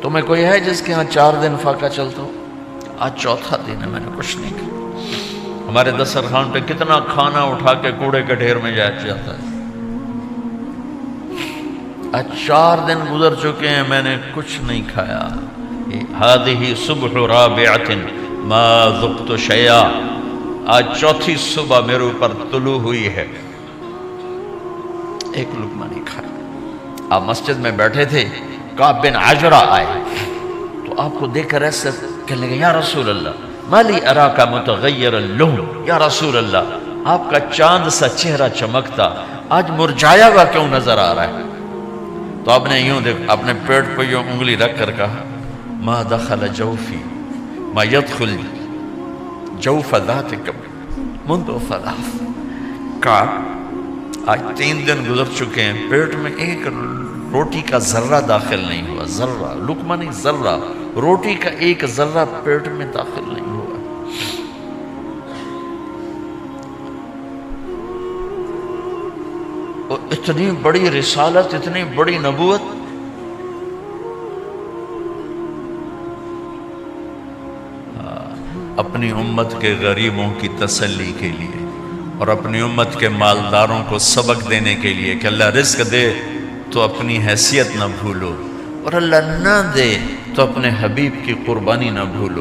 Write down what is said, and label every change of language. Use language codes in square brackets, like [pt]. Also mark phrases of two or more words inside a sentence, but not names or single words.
[ur] تمہیں کوئی ہے جس کے ہاں 4 دن فاقہ چلتا ہو؟ آج 4تھا دن ہے میں نے کچھ نہیں کھایا۔ ہمارے دسترخوان پہ کتنا کھانا اٹھا کے کوڑے کے ڈھیر میں جاتا ہے، آج 4 دن گزر چکے ہیں میں نے کچھ نہیں کھایا۔ [ar] هذه صبح رابعة ما ذقت شيئا, [ur] آج چوتھی صبح میرے اوپر طلوع ہوئی ہے، ایک لقمہ نہیں کھایا. آپ مسجد میں بیٹھے تھے، کعب بن عجرہ آئے تو آپ کو دیکھ کر ایسے کہنے لگے, [ar] يا رسول الله ما لي أراك متغير اللحم, يا رسول الله [ur] آپ کا چاند سا چہرہ چمکتا آج مرجھایا ہوا کیوں نظر آ رہا ہے? تو آپ نے یوں دیکھ اپنے پیٹ پر یوں انگلی رکھ کر کہا, [ar] ما دخل جوفي ما يدخل جوف ذاتك منذ ثلاث. [ur] کہ آج 3 دن گزر چکے ہیں، پیٹ میں ایک روٹی کا ذرہ داخل نہیں ہوا، ذرہ، لقمہ نہیں ذرہ، روٹی کا ایک ذرہ پیٹ میں داخل نہیں ہوا. اور اتنی بڑی رسالت، اتنی بڑی نبوت، اپنی امت کے غریبوں کی تسلی کے لیے اور اپنی امت کے مالداروں کو سبق دینے کے لیے کہ اللہ رزق دے تو اپنی حیثیت نہ بھولو، اور اللہ نہ دے تو اپنے حبیب کی قربانی نہ بھولو.